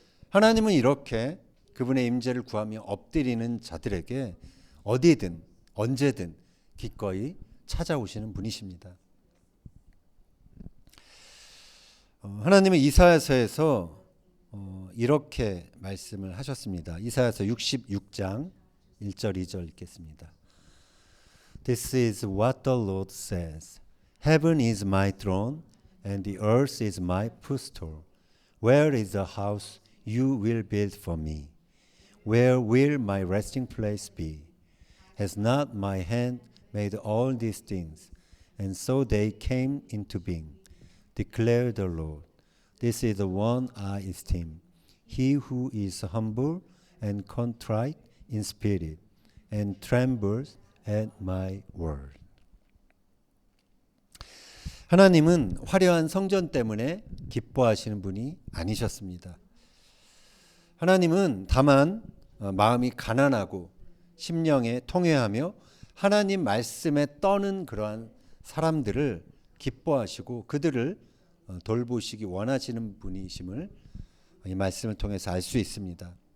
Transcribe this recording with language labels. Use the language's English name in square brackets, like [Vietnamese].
[Korean] 하나님은 이렇게 그분의 임재를 구하며 엎드리는 자들에게 어디든 언제든 기꺼이 찾아오시는 분이십니다. 하나님은 이사야서에서 이렇게 말씀을 하셨습니다. 이사야서 66장 1절 2절 읽겠습니다. [English] This is what the Lord says. Heaven is my throne and the earth is my footstool. Where is the house you will build for me? Where will my resting place be? Has not my hand made all these things? And so they came into being. Declare the Lord. This is the one I esteem. He who is humble and contrite in spirit and trembles at my word. [Korean] 하나님은 화려한 성전 때문에 기뻐하시는 분이 아니셨습니다. 하나님은 다만 마음이 가난하고 심령에 통회하며 하나님 말씀에 떠는 그러한 사람들을 기뻐하시고 그들을 돌보시기 원하시는 분이심을 이 말씀을 통해서 알 수 있습니다.